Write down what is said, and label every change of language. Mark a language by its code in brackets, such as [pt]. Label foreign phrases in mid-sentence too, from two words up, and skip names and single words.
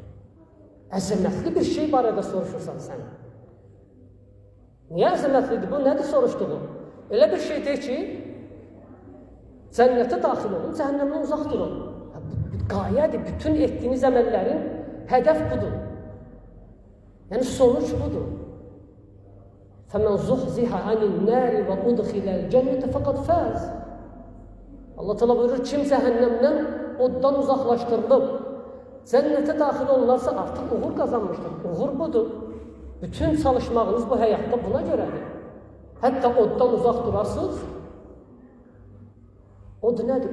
[az] Əzəmətli bir şey barədə soruşursan sən. Niyə əzəmətlidir? Bu nədir soruşduğu? Elə bir şey deyir ki, cənnətə daxil olun, cəhənnəmdən uzaq durun. Qayədir, bütün etdiyiniz əməllərin hədəf budur. Yəni, sonuç budur. [ar] فَمَنْ زُحْزِحَ عَنِ النَّارِ وَأُدْخِلَ الْجَنَّةَ فَقَدْ فَازَ. الله تعالى [az] buyurur, kim cəhənnəmdən oddan uzaqlaşdırılıb, cənnətə daxil olunarsa artıq uğur qazanmışdır. Uğur budur. Bütün çalışmağınız bu həyatda buna görədir. Hətta oddan uzaq durasınız, od nədir?